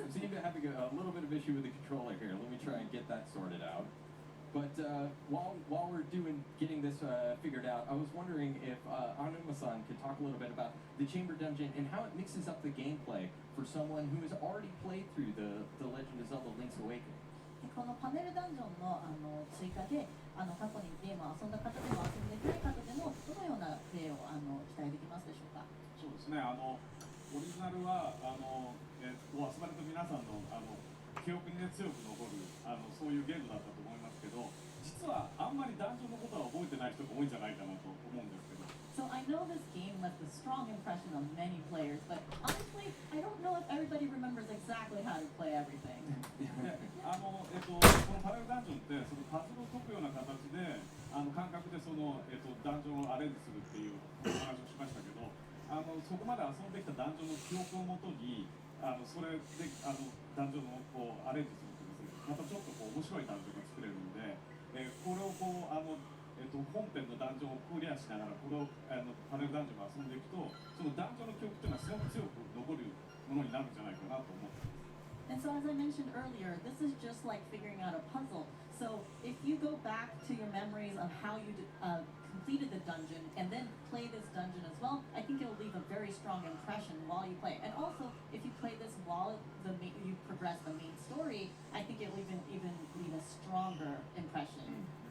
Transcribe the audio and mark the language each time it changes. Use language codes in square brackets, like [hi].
[en] I seem to have a little bit of issue with the controller here. Let me try and get that sorted out. But while we're getting this figured out, I was wondering if Anuma-san could talk a little bit about the Chamber Dungeon and how it mixes up the gameplay for someone who has already played through the Legend of Zelda: Link's Awakening. [ja] このパネルダンジョンの追加で過去にゲームを遊んだ方でも遊んでない方でもどのようなプレイを期待できますでしょうか。そうですね、オリジナルは遊ばれた皆さんの記憶に、ね、強く残るそういうゲームだったと思いますけど、実はあんまりダンジョンのことは覚えてない人が多いんじゃないかなと思うんですけど。 [en] So I know this game left a strong impression on many players, but honestly, I don't know if everybody remembers exactly how to play everything. [ja] でこのパネルダンジョンってそのパズルを解くような形で感覚でダンジョンをアレンジするっていうお話をしましたけど、そこまで遊んできたダンジョンの記憶をもとにそれでダンジョンをアレンジするとですね、またちょっと面白いダンジョンが作れるので、これを本編のダンジョンをクリアしながらこのパネルダンジョンを遊んでいくと、そのダンジョンの記憶っていうのはすごく強く残るものになるんじゃないかなと思ってます。 [en] And so, as I mentioned earlier, this is just like figuring out a puzzle. So, if you go back to your memories of how you completed the dungeon and then play this dungeon as well, I think it will leave a very strong impression while you play. And also, if you play this while you progress the main story, I think it will even leave a stronger impression.